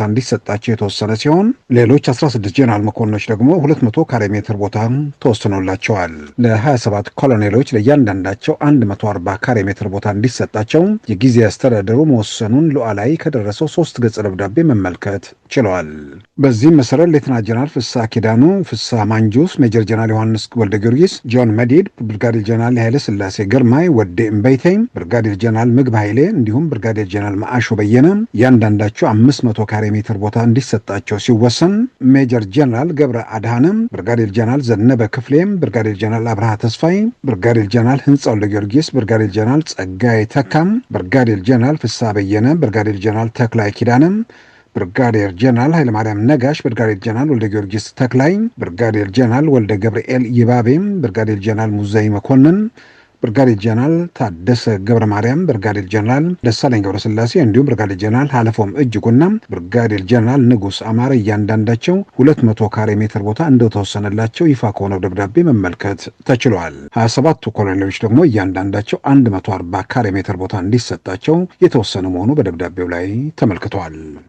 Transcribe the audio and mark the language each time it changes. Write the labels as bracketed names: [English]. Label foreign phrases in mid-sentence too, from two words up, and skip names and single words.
[Amharic] እንዲሰጣቸው የተወሰነ ሲሆን ሌሎች 16 ጀነራል መኮንኖች ደግሞ 200 ካሬ ሜትር ቦታ ተወስኖላቸዋል። ለ27 ኮሎኔሎች ለእያንዳንዳቸው 140 ካሬ ሜትር ቦታ እንዲሰጣቸው የጊዜያዊ አስተዳደሩ መወሰኑን ሉዓላዊ ከደረሰው 3 ገጽ ደብዳቤ መመልከት ችለዋል። በዚህም መሰረት ሌተና ጀነራል ፍስሐ ኪዳኑ፣ ፍስሐ ማንጁስ፣ ሜጀር ጀነራል ዮሐንስ ወልደ ጊዮርጊስ፣ ጆን መዲድ፣ ብርጋዴር ጀነራል ኃይለ ሥላሴ ግርማይ፣ ወዴ እምበይተይ፣ ብርጋዴር ጀነራል ምግብ ኃይሌ እንዲሁም ብርጋዴር ጀነራል ማአሾ በየነ እያንዳንዳቸው 500 ካሬ ሜትር ቦታ እንዲሰጣቸው ሲወሰን ሜጀር ጀነራል ገብረ አድሃነም፣ ብርጋዴር ጀነራል ዘነበ ክፍሌም፣ ብርጋዴር ጀነራል አብርሃ ተስፋይ፣ ብርጋዴር ጀነራል ህንጻ ወልደ ጊዮርጊስ፣ ብርጋዴር ጀነራል ጸጋይ ተካም፣ ብርጋዴር ጀነራል ፍስሐ በየነ፣ ብርጋዴር ጀነራል ተክላይ ኪዳነም፣ ብርጋዴር ጀነራል ኃይለማርያም ነጋሽ፣ ብርጋዴር ጀነራል ወልደ ጊዮርጊስ ተክላይ፣ ብርጋዴር ጀነራል ወልደ ገብርኤል ይባቤም፣ ብርጋዴር ጀነራል ሙዘይ መኮንን፣ ብርጋዴር ጀነራል ታደሰ ገብረ ማርያም፣ ብርጋዴር ጀነራል ደሳለኝ ገብረ ስላሴ እንዲሁም ብርጋዴር ጀነራል ሀለፎም እጅጉና ብርጋዴር ጀነራል ንጉስ አማረ እያንዳንዳቸው 200 ካሬ ሜትር ቦታ እንደተወሰነላቸው ይፋ ከሆነው ደብዳቤ መመልከት ተችሏል። 27ቱ ኮሎኔሎች ደግሞ እያንዳንዳቸው 140 ካሬ ሜትር ቦታ እንዲሰጣቸው የተወሰነ መሆኑ በደብዳቤው ላይ ተመልክቷል።